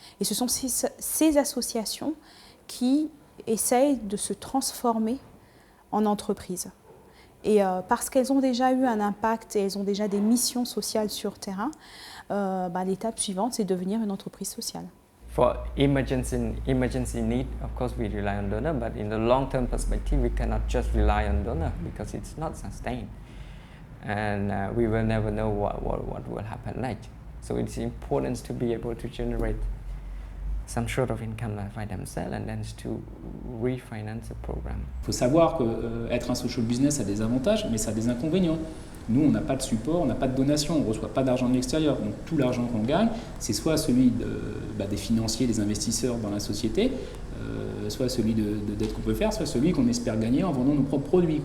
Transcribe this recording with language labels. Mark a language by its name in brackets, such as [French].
[French] Et ce sont ces associations qui essayent de se transformer en entreprise. Et parce qu'elles ont déjà eu un impact et elles ont déjà des missions sociales sur terrain, l'étape suivante, c'est devenir une entreprise sociale. [English] For emergency need, of course we rely on donor, but in the long-term perspective, we cannot just rely on donor because it's not sustained. And we will never know what will happen next. So it's important to be able to generate some sort of income by themselves and then to refinance the program. [French] Il faut savoir qu'être un social business a des avantages, mais ça a des inconvénients. Nous, on n'a pas de support, on n'a pas de donation, on ne reçoit pas d'argent de l'extérieur. Donc tout l'argent qu'on gagne, c'est soit celui des financiers, des investisseurs dans la société, soit celui de dettes qu'on peut faire, soit celui qu'on espère gagner en vendant nos propres produits.